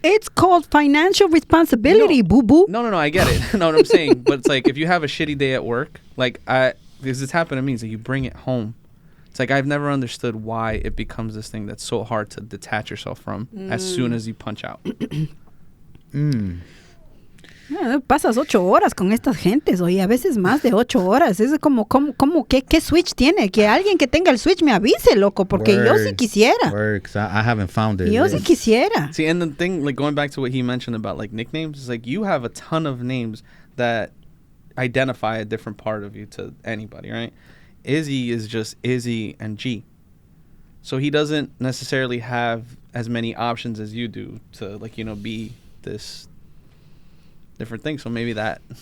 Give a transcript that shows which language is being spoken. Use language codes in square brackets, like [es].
[en] It's called financial responsibility, boo-boo. No, I get it. Know what I'm saying? But it's like if you have a shitty day at work, because it's happened to me, it's like you bring it home. It's like I've never understood why it becomes this thing that's so hard to detach yourself from as soon as you punch out. [es] Pasas 8 horas con estas gentes, oye, a veces más de 8 horas. Es como ¿qué switch tiene? Que alguien que tenga el switch me avise, loco, porque yo sí quisiera. [en] Works. I haven't found it. [es] Yo sí quisiera. [en] See, and the thing, like going back to what he mentioned about like nicknames, is like you have a ton of names that identify a different part of you to anybody, right? Izzy is just Izzy and G. So he doesn't necessarily have as many options as you do to, like, you know, be this different thing. So maybe that.